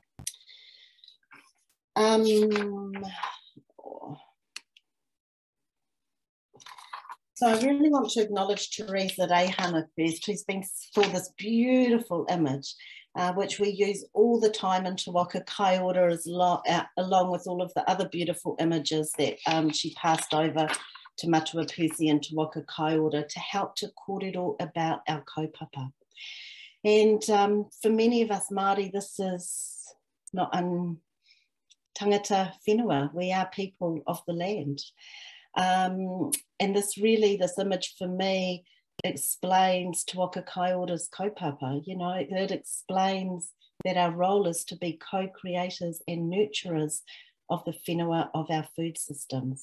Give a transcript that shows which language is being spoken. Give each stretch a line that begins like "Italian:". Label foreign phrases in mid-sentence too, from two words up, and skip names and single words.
English: So I really want to acknowledge Teresa Reihana first, who's been for this beautiful image, which we use all the time in Te Waka Kai Ora, along with all of the other beautiful images that she passed over to Matua Pusi and Te Waka Kai Ora to help to kōrero about our kaupapa. And for many of us Māori, this is not
Māori: tangata whenua.
English: We are people of the land. And this image for me explains Te Waka Kai Ora's kaupapa. You know, it explains that our role is to be co-creators and nurturers of the whenua of our food systems.